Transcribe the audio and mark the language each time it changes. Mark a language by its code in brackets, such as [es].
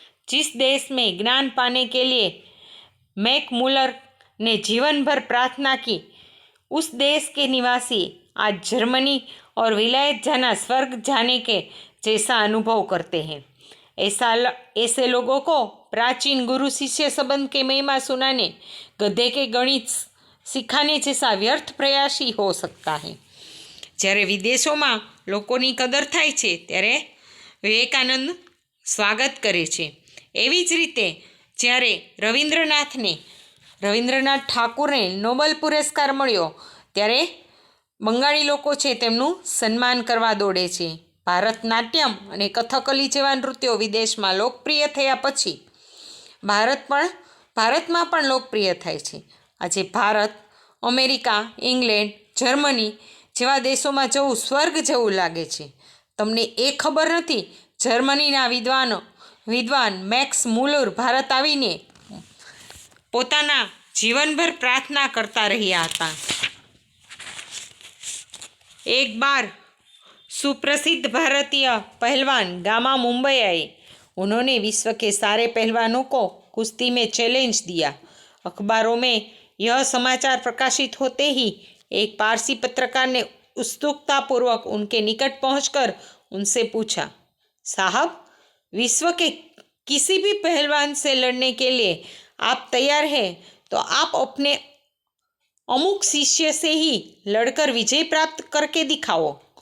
[hi] जिस देश में ज्ञान पाने के लिए मैकमुलर ने जीवन भर प्रार्थना की, उस देश के निवासी आज जर्मनी और विलायत जाना स्वर्ग जाने के जैसा अनुभव करते हैं। ऐसे लोगों को प्राचीन गुरु शिष्य संबंध के महिमा सुनाने, गधे के गणित सिखाने जैसा व्यर्थ प्रयास ही हो सकता है। [gu] જ્યારે વિદેશોમાં લોકોની કદર થાય છે ત્યારે વિવેકાનંદ સ્વાગત કરે છે। એવી જ રીતે જ્યારે રવિન્દ્રનાથ ઠાકુરને નોબેલ પુરસ્કાર મળ્યો ત્યારે બંગાળી લોકો છે તેમનું સન્માન કરવા દોડે છે। ભારતનાટ્યમ અને કથકલી જેવા નૃત્યો વિદેશમાં લોકપ્રિય થયા પછી ભારતમાં પણ લોકપ્રિય થાય છે। આજે ભારત, અમેરિકા, ઇંગ્લેન્ડ, જર્મની જેવા દેશોમાં જવું સ્વર્ગ જેવું લાગે છે। તમને એ ખબર નથી, જર્મનીના વિદ્વાન મેક્સ મુલર ભારત આવીને પોતાના જીવનભર प्रार्थना करता રહ્યા હતા। [hi] एक बार सुप्रसिद्ध भारतीय पहलवान गामा मुंबई आए। उन्होंने विश्व के सारे पहलवानों को कुश्ती में चैलेंज दिया। अखबारों में यह समाचार प्रकाशित होते ही एक पारसी पत्रकार ने उत्सुकतापूर्वक उनके निकट पहुंचकर उनसे पूछा, साहब, विश्व के किसी भी पहलवान से लड़ने के लिए आप तैयार हैं तो आप अपने अमुक शिष्य से ही लड़कर विजय प्राप्त करके दिखाओ।